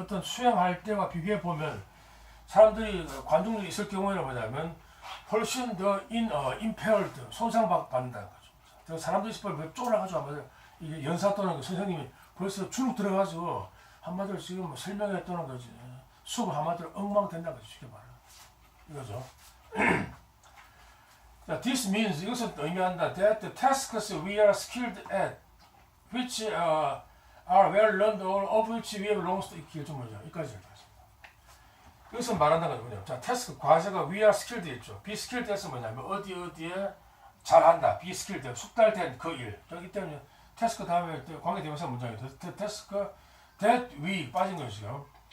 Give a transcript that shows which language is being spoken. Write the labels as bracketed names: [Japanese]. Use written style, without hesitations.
[Korean] 어떤 수행할 때와 비교해 보면 사람들이 관중들이 있을 경우에는 뭐냐면 훨씬 더 impaired 손상받는다는 거죠. 사람들이 있을 때 쫄아가지고 한마디로 이게 연사 또는 그 선생님이 벌써 주눅 들어가지고 한마디로 지금 설명했다는 거지. 수업 한마디로 엉망된다는 거죠. 쉽게 말하면 이거죠. [English] This means [Korean] 이것은 의미한다. [English] That the tasks we are skilled at, which are well learned or of which we have long studied. [Korean] 좀 뭐죠? 여기까지 읽겠습니다. 이것은 말한다는 거죠. 뭐냐? 자, 태스크 과제가 [English] we are skilled [Korean] 있죠. [English] be skilled [Korean] 해서 뭐냐면 어디에 잘한다. [English] be skilled [Korean] 숙달된 그 일. 그렇기 때문에 태스크 다음에 관계대명사 문장이 태스크 that we 빠진 거죠 지금.